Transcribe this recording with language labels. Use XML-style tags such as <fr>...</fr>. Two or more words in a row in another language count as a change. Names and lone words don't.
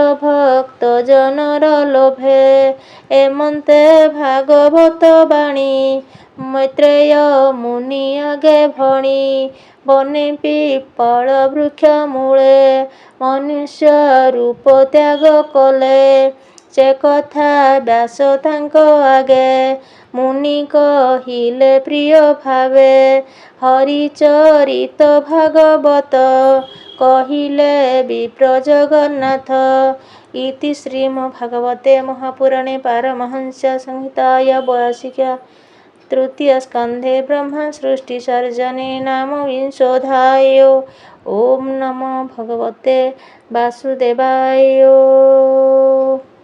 <or>ଭକ୍ତ ଜନର ଲୋଭେ ଏମନ୍ତେ ଭାଗବତ ବାଣୀ ମୈତ୍ରେୟ ମୁନି ଆଗେ ଭଣି ବନେ ପିପଳ ବୃକ୍ଷ ମୂଳେ ମନୁଷ୍ୟ ରୂପ ତ୍ୟାଗ କଲେ ସେ କଥା ବ୍ୟାସ ତାଙ୍କ ଆଗେ ମୁନି କହିଲେ ପ୍ରିୟ ଭାବେ ହରିଚରିତ ଭାଗବତ କହିଲେ ବିପ୍ର ଜଗନ୍ନାଥ</or> <sa>ଇତି ଶ୍ରୀମଦ୍ଭାଗବତେ ମହାପୁରାଣେ ପାରମହଂସ ସଂହିତାୟ ବୈଶିକ୍ୟ तृतीय स्कंधे ब्रह्मा सृष्टि सर्जने नाम विंशोऽध्याय ओम नमो भगवते वासुदेवाय।</sa>